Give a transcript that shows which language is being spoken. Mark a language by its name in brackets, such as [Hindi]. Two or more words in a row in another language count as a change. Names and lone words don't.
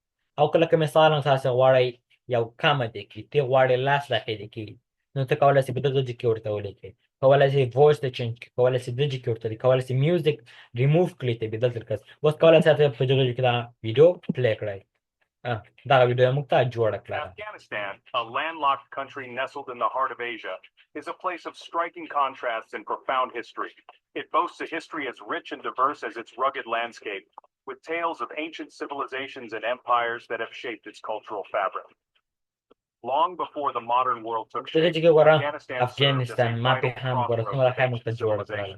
[Pashto] او که لکه مثالا تاسې غواړئ یو کمه دې کړي، ته غواړئ 10 دقیقې دې کړي، نو ته کولی شئ په دغه جې کې ورته ولیکئ، کولی شئ وایس ته چینج کړي، کولی شئ دغه جې کې ورته کولی شئ [English] music remove [Pashto] کړئ ته بدل کړئ. اوس کولی شئ په دغه جې کې دا [English] video play [Pashto] کړئ. دغه ویډیو یې موږ ته جوړه کړه. [English] Afghanistan, a landlocked country nestled in the heart of Asia, is a place of striking contrasts and profound history. It boasts a history as rich and diverse as its rugged landscape, with tales of ancient civilizations and empires that have shaped its cultural fabric. Long before the modern world took shape, Afghanistan served as a vital crossroads of ancient civilization.